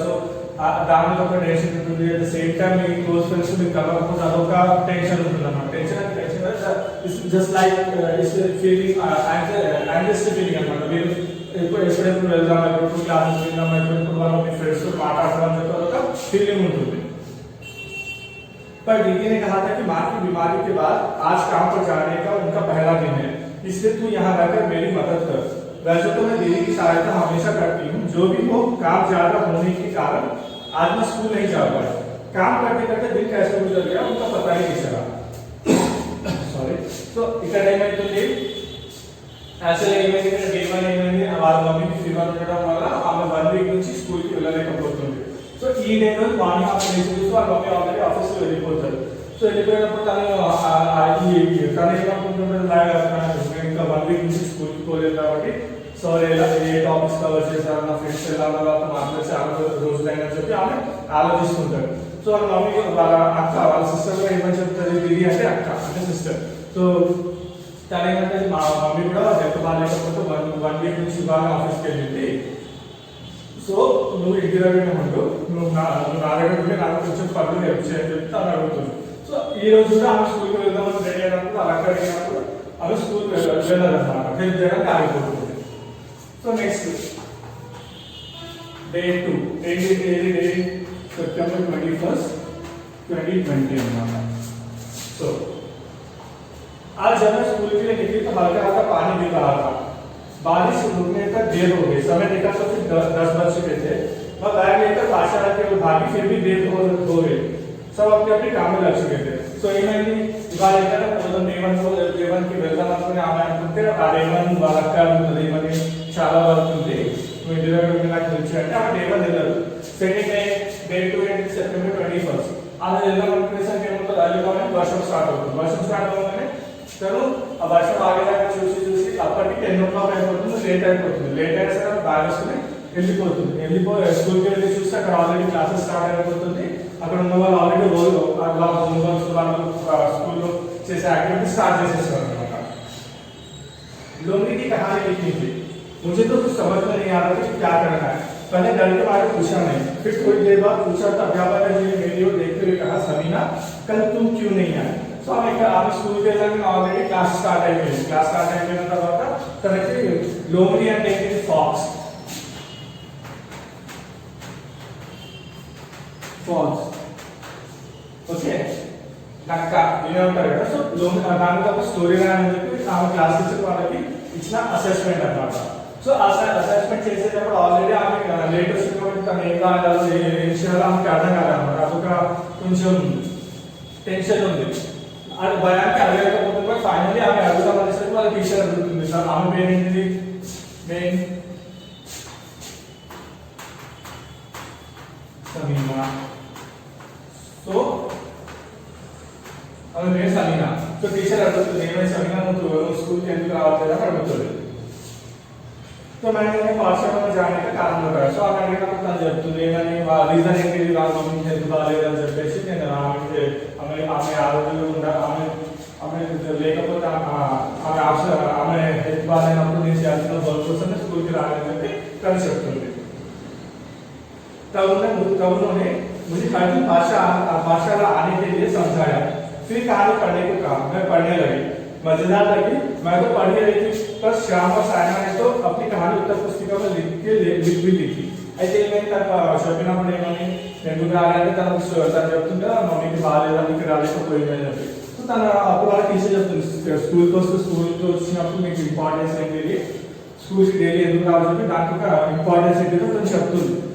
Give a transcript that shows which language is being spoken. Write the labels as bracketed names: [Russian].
[Telugu] So దాని మీద ఒక టెన్షన్ ఉంటుంది. At the same time మీ close friends మీకు కలవకపోతే అదొక టెన్షన్ ఉంటుంది అన్నమాట. Tension just like feeling anxiety feeling అన్నమాట. మీరు ఎప్పుడెప్పుడు వెళ్దాం, ఎప్పుడు క్లాసెస్ వెళ్దాం, ఎప్పుడు వాళ్ళ మీ ఫ్రెండ్స్ మాట్లాడడం అని చెప్పి ఒక फीलिंग ఉంటుంది. [Hindi] पर दीदी ने कहा था कि माँ की बीमारी के बाद आज काम पर जाने का उनका पहला दिन है, इसलिए तू यहाँ रहकर मेरी मदद कर. वैसे तो मैं दीदी की सहायता हमेशा करती हूँ. जो भी हो, काम ज्यादा होने के कारण आज मैं स्कूल नहीं जा पाई. काम करते करते दिन कैसे गुजर गया उनका पता ही नहीं चला. [English] Sorry. [Telugu] तो ఇక్కడ ఏమైతుంది? యాక్చువల్లీ ఏమైంది? ఏమైంది? వాళ్ళ మమ్మీకి ఫీవర్ ఉండడం వల్ల ఆమె 1 వీక్ నుంచి స్కూల్కి వెళ్ళలేకపోతుంది. సో ఈ డే రోజు మార్నింగ్ ఆఫ్ లేచి చూసి వాళ్ళ మమ్మీ ఆల్రెడీ ఆఫీస్కి వెళ్ళిపోతారు. సో వెళ్ళిపోయినప్పుడు తను ఏమనుకుంటుంటారు? ఇంకా 1 వీక్ నుంచి స్కూల్కి పోలేదు కాబట్టి సో ఏ టాపిక్స్ కవర్ చేశారు, నా ఫ్రెండ్స్ ఎలా వాళ్ళతో మాట్లాడి చాలా రోజులైనా చెప్పి ఆమె ఆలోచిస్తుంటారు. సో వాళ్ళ మమ్మీ వాళ్ళ అక్క వాళ్ళ సిస్టర్ కూడా ఏమని చెప్తారు? దీది అంటే అక్క అంటే సిస్టర్. సో తను ఏమంటే మా మమ్మీ కూడా హెల్త్ బాగాలేకపోతే 1 వీక్ నుంచి బాగా ఆఫీస్కి వెళ్ళింది. సో నువ్వు ఇంటి దగ్గర ఉండు, నువ్వు నా దగ్గర ఉంటే నాకు కొంచెం పనులు హెల్ప్ చేయని చెప్తే అని అడుగుతుంది. సో ఈ రోజు కూడా ఆమె స్కూల్కి వెళ్దామని రెడీ అయినప్పుడు అలా అడిగినప్పుడు ఆమె స్కూల్కి వెళ్ళదన్నమాట. హెల్ప్ చేయడానికి ఆగిపోతుంది. సో నెక్స్ట్ డే 2 ఏంటి? డే September 21st 2020 అన్నమాట. [Hindi] సో आज जब मैं स्कूल के लिए निकली तो हल्का हल्का पानी गिर रहा था. बारिश रुकने तक देर हो गई. समय देखा तो फिर 10 बज चुके थे. मैं बैग लेकर पाठशाला की ओर भागी, फिर भी देर हो गई. सब अपने अपने काम में लग चुके थे. [Telugu] సో ఏమైంది? ఇవాళ ఏంటంటే కి వెళ్దాం అనుకుని ఆమె అనుకుంటే ఆ రేవన్ వాళ్ళ అక్క ఉంటుంది, ఏమని చాలా వర్క్ ఉంది, నువ్వు ఇంటి దగ్గర నాకు తెలిసి అంటే ఆమె రేవన్ వెళ్ళదు. సెకండ్ టైం వెళ్దాం అనుకునేసరికి ఏమవుతుంది, అర్లీ మార్నింగ్ వర్షం స్టార్ట్ అవుతుంది. వర్షం స్టార్ట్ అవ్వగానే తను ఆ వర్షం ఆగేదాకా చూసి చూసి అప్పటికి 10 o'clock అయిపోతుంది, లేట్ అయిపోతుంది. లేట్ అయినా సరే బ్యాగ్ వేసుకుని వెళ్ళిపోతుంది. స్కూల్కి వెళ్ళి చూస్తే అక్కడ ఆల్రెడీ క్లాసెస్ స్టార్ట్ అయిపోతుంది. అక్కడ ఉన్న వాళ్ళు ఆల్రెడీ వాళ్ళ హోంవర్క్స్ వాళ్ళు స్కూల్లో చేసే యాక్టివిటీ స్టార్ట్ చేసేస్తారు అనమాట. [Hindi] लोमड़ी की कहानी लिखनी थी, मुझे तो कुछ समझ में नहीं आ रहा था कि क्या करना है। मैंने डर के मारे पूछा नहीं, फिर थोड़ी देर बाद पूछा तो अध्यापक ने मेरी ओर देखते हुए कहा, समीना कल तुम क्यों नहीं आई? [Telugu] సో ఆమె స్కూల్కి వెళ్ళాక ఆల్రెడీ క్లాస్ స్టార్ట్ అయిపోయింది. క్లాస్ స్టార్ట్ అయిపోయిన తర్వాత తనకి లోమడి అంటే ఏంటి, ఫాక్స్. ఓకే, నక్క ఇవే ఉంటారు కదా. సో దానికి ఒక స్టోరీ రాయని చెప్పి ఆమె క్లాస్ టీచర్ వాళ్ళకి ఇచ్చిన అసెస్మెంట్ అన్నమాట. సో అసెస్మెంట్ చేసేటప్పుడు ఆల్రెడీ ఆమె లేట్ వచ్చింది కాబట్టి తను ఏం కాదు ఏం చేయాలో ఆమెకి అర్థం కాదన్నమాట. అదొక కొంచెం టెన్షన్ ఉంది, అది భయానికి అడగకపోతుంది. బట్ ఫైనల్లీ ఆమె అడుగుతాం అనేసరికి వాళ్ళ టీచర్ అడుగుతుంది, సార్ ఆమె పేరు ఏంటిది, మెయిన్ సమీనా. సో ఆమె పేరు సమీనా. సో టీచర్ అడుగుతుంది, ఏమైనా సమీనా నువ్వు స్కూల్కి ఎందుకు రావట్లేదు అని అడుగుతుంది. [Hindi] तो मैंने पाठशाला में जाने का कारण बताया. [Telugu] సో ఆమె అడిగినప్పుడు తను చెప్తుంది ఏమని, రీజన్ ఏంటి, వాళ్ళ మమ్మీ హెల్త్ బాగాలేదని చెప్పేసి నేను ఆమె ఆరోగ్యంగా ఉండ ఆమె లేకపోతే ఆమె హెల్త్ బాగాలేనప్పుడు నేను చేయాల్సిన వర్క్ కోసం స్కూల్కి రాలేదని చెప్పి తను చెప్తుంది. [Hindi] तब उन्होंने मुझे हर पाठशाला आने के लिए समझाया. फिर कहानी पढ़ने को कहा. मैं पढ़ने लगी. मजेदार लगी. मैं तो पढ़ ही रही थी, पर श्याम और सायना ने तो अपनी कहानी उत्तर पुस्तिका में लिख भी ली थी. [Telugu] అయితే ఏమైంది, తను చెప్పినప్పుడు ఏమని, ఎందుకు రాలేదంటే తను చెప్తుంటే మమ్మీకి బాగాలేదని ఇక్కడ రాలేకపోయిందని చెప్పి. సో తను అప్పుడు వాళ్ళ టీచర్ చెప్తుంది, స్కూల్కి వచ్చినప్పుడు మీకు ఇంపార్టెన్స్ ఏంటి, స్కూల్కి డైలీ ఎందుకు రావాలని చెప్పి దానికి ఒక ఇంపార్టెన్స్ ఏంటిదో తను చెప్తుంది.